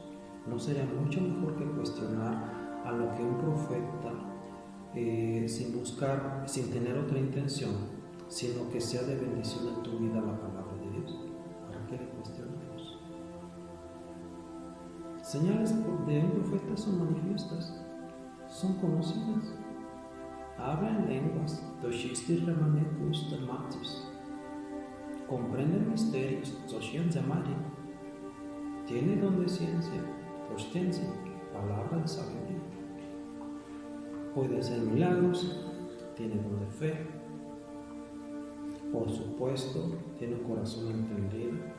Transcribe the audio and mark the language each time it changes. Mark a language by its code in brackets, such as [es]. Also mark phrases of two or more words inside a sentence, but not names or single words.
[es] ¿No sería mucho mejor que cuestionar a lo que un profeta, sin tener otra intención, sino que sea de bendición en tu vida la palabra de Dios? ¿Para qué le cuestionamos? Señales de un profeta son manifiestas, son conocidas. Habla en lenguas, doshistis remanetus dermatis. Comprende misterios, socienza mari. Tiene don de ciencia, prostencia, palabra de sabiduría. Puede hacer milagros, tiene don de fe. Por supuesto, tiene un corazón entendido.